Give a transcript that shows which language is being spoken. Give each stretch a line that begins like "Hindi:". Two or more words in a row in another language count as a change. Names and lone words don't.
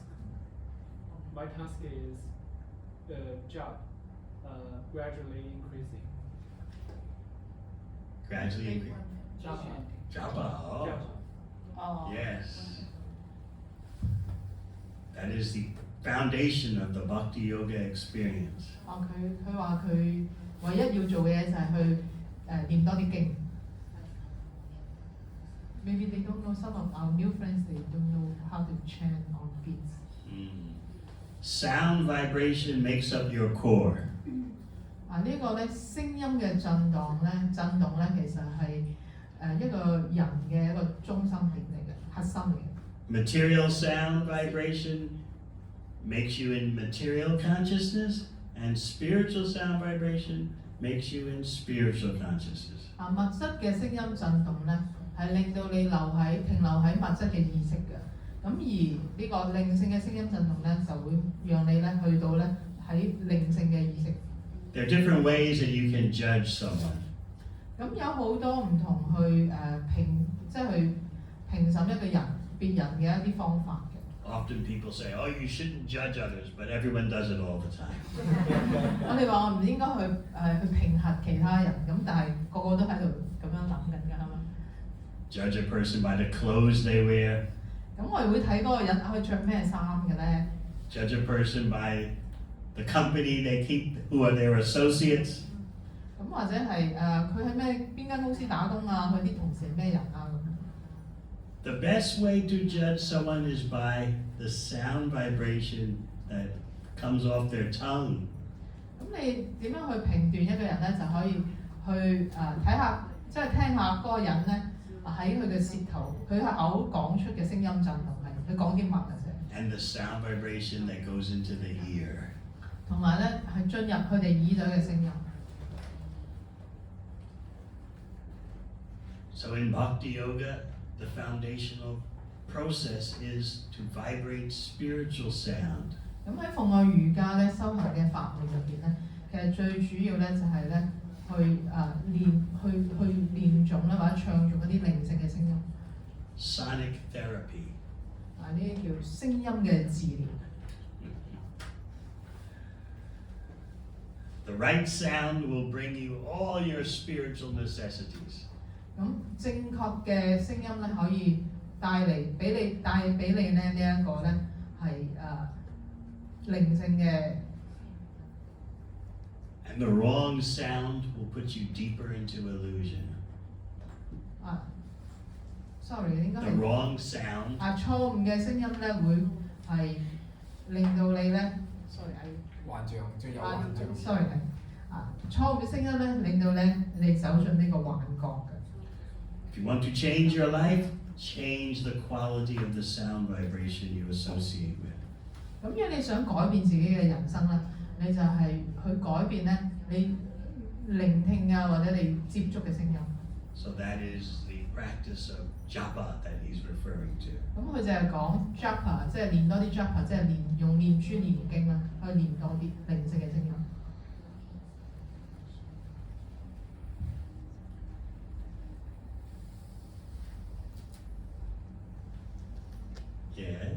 English: My task is the job gradually increasing. Gradually increase. Japa. Oh. Japa. Yes. That is the foundation of the Bhakti Yoga experience.
Cantonese: 佢話佢唯一要做嘅嘢就係去念多啲經。
English: Maybe they don't know, some of our new friends, they don't know how to chant on beats. Sound vibration makes up your core.
Cantonese: 呢個咧聲音嘅震動咧，其實係一個人嘅一個中心點嚟嘅，核心嚟嘅。
English: Material sound vibration makes you in material consciousness, and spiritual sound vibration makes you in spiritual consciousness.
Cantonese: 物質嘅聲音震動咧，係令到你停留喺物質嘅意識嘅。咁而呢個靈性嘅聲音震動咧，就會讓你咧去到咧喺靈性嘅意識。
English: There are different ways that you can judge someone.
Cantonese: 咁有好多唔同去去評審一個人、別人嘅一啲方法嘅。
English: Often people say, "Oh, you shouldn't judge others," but everyone does it all the time.
Cantonese: 我哋話我唔應該去評核其他人，咁但係個個都喺度咁樣諗緊㗎，係嘛？
English: Judge a person by the clothes they wear.
Cantonese: 咁我哋會睇嗰個人佢着咩衫嘅咧？ Judge a person by the company they keep, who are their associates. 咁或者係佢喺邊間公司打工啊？佢啲同事係咩人啊？咁。
English: The best way to judge someone is by the sound vibration that comes off their tongue.
Cantonese: 咁你點樣去評斷一個人咧？就可以去睇下，即係聽下嗰個人咧喺佢嘅舌頭，佢嘅口講出嘅聲音震動係佢講啲乜嘅啫。
English: And the sound vibration that goes into the ear.
Cantonese: 同埋咧係進入佢哋耳仔嘅聲音。
English: So in Bhakti Yoga, the foundational process is to vibrate spiritual sound.
Cantonese: 咁喺奉愛瑜伽咧修行嘅法門入邊咧，其實最主要咧就係咧去練誦啦，或者唱誦一啲靈性嘅聲音。
English: Sonic therapy.
Cantonese: 呢啲叫聲音嘅治療。
English: The right sound will bring you all your spiritual necessities.
Cantonese: 咁正確嘅聲音咧，可以帶俾你咧呢一個咧係靈性嘅。
English: And the wrong sound will put you deeper into illusion.
Cantonese: sorry 應該
English: The
Cantonese: 係
English: wrong sound
Cantonese: 錯誤嘅聲音咧會係令到你咧 sorry 幻象，即係有幻象。 sorry 錯誤嘅聲音咧令到咧你走進呢個幻覺嘅。
English: If you want to change your life, change the quality of the sound vibration you associate with.
Cantonese: 咁如果你想改變自己嘅人生咧，你就係去改變咧你聆聽啊或者你接觸嘅聲音。
English: So that is the practice of japa that he's referring to.
Cantonese: 咁佢就係講 japa， 即係練多啲 japa， 即係用念珠念經啦，去練多啲靈性嘅聲音。
English: Yes.